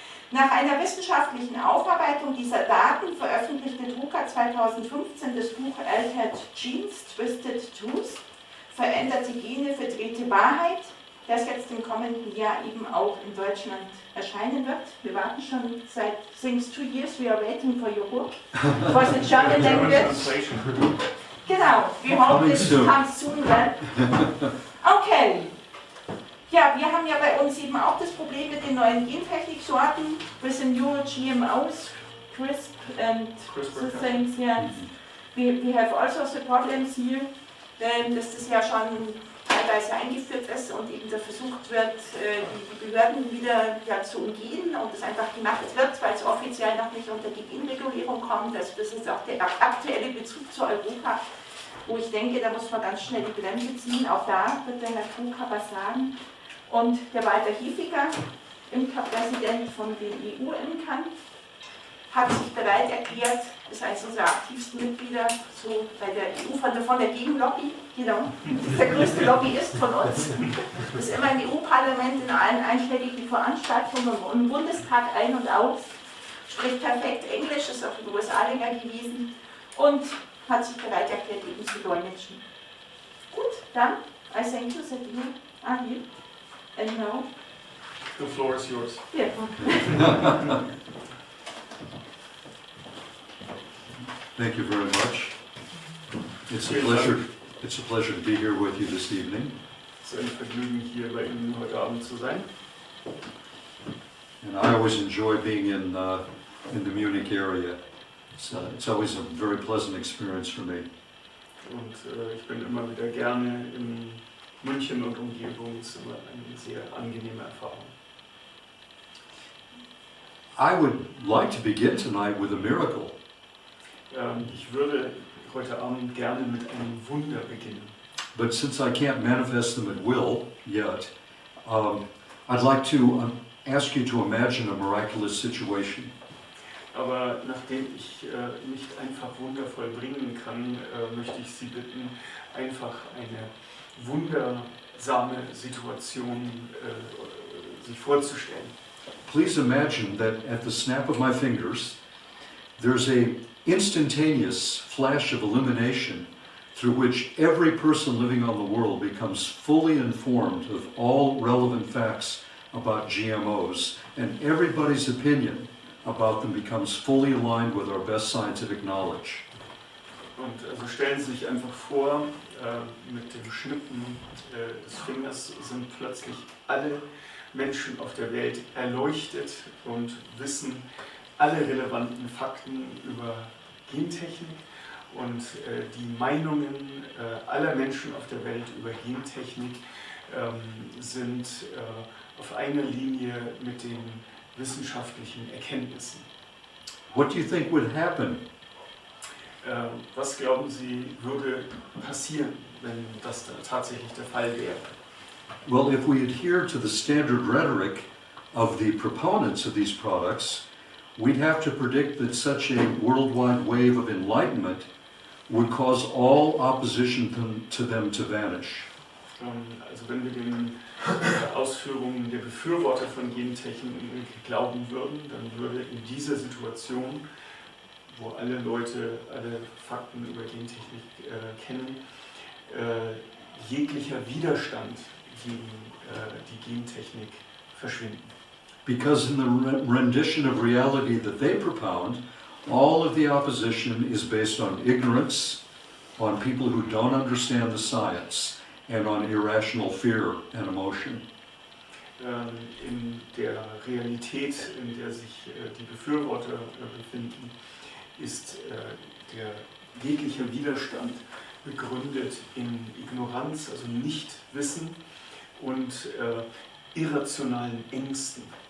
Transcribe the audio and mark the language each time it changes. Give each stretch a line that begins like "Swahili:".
German: Nach einer wissenschaftlichen Aufarbeitung dieser Daten veröffentlichte Druker 2015 das Buch Altered Genes, Twisted Truth, veränderte Gene, verdrehte Wahrheit, das jetzt im kommenden Jahr eben auch in Deutschland erscheinen wird. Wir warten schon seit
English: since 2 years, we are waiting for your book. It was in German language. Genau, we hope this comes soon, right? Okay.
German: Ja, wir haben ja bei uns eben auch das Problem mit den neuen Gentechniksorten,
English: with the new GMOs, CRISP and the things, yeah. We have also the problems here,
German: dass das ja schon teilweise eingeführt ist und eben da versucht wird, die Behörden wieder ja, zu umgehen und es einfach gemacht wird, weil es offiziell noch nicht unter die Genregulierung kommt. Also das ist auch der aktuelle Bezug zu Europa, wo ich denke, da muss man ganz schnell die Bremse ziehen. Auch da wird der Herr Druker was sagen. Und der Walter Hefiger, Imkerpräsident von den EU-Imkern, hat sich bereit erklärt, ist eines unserer aktivsten Mitglieder so bei der EU von der Gegenlobby, genau, ist der größte Lobbyist von uns, ist immer im EU-Parlament in allen einschlägigen Veranstaltungen und im Bundestag ein- und aus, spricht perfekt Englisch, ist auch in den USA länger gewesen und hat sich bereit erklärt, eben zu dolmetschen. Gut, dann,
English: I thank you, that you are here, and now the floor is yours. Yeah. Thank you very much. It's a pleasure to be here with you this evening.
German: Es ist ein Vergnügen, hier bei Ihnen heute Abend zu sein.
English: And I always enjoy being in the Munich area. It's always a very pleasant experience for me.
German: Und ich bin immer wieder gerne in München und Umgebung. Es ist immer eine sehr angenehme Erfahrung.
English: I would like to begin tonight with a miracle.
German: Ich würde heute Abend gerne mit einem Wunder beginnen.
English: But since I can't manifest them at will yet, I'd like to ask you to imagine a miraculous situation.
German: Aber nachdem ich nicht einfach Wunder vollbringen kann, möchte ich Sie bitten, einfach eine wundersame Situation sich vorzustellen.
English: Please imagine that at the snap of my fingers, there's a instantaneous flash of illumination through which every person living on the world becomes fully informed of all relevant facts about GMOs, and everybody's opinion about them becomes fully aligned with our best scientific knowledge.
German: Und also stellen Sie sich einfach vor, mit dem Schnippen des Fingers sind plötzlich alle Menschen auf der Welt erleuchtet und wissen alle relevanten Fakten über Gentechnik und die Meinungen aller Menschen auf der Welt über Gentechnik sind auf einer Linie mit den wissenschaftlichen Erkenntnissen.
English: What do you think would happen?
German: Was glauben Sie, würde passieren, wenn das tatsächlich der Fall wäre?
English: Well, if we adhere to the standard rhetoric of the proponents of these products, we'd have to predict that such a worldwide wave of enlightenment would cause all opposition to them to vanish.
German: Also wenn wir den Ausführungen der Befürworter von Gentechnik glauben würden, dann würde in dieser Situation, wo alle Leute alle Fakten über Gentechnik kennen, jeglicher Widerstand gegen die Gentechnik verschwinden.
English: Because in the rendition of reality that they propound, all of the opposition is based on ignorance, on people who don't understand the science, and on irrational fear and emotion.
German: In der Realität, in der sich die Befürworter befinden, ist der jegliche Widerstand begründet in Ignoranz, also Nichtwissen und irrationalen Ängsten.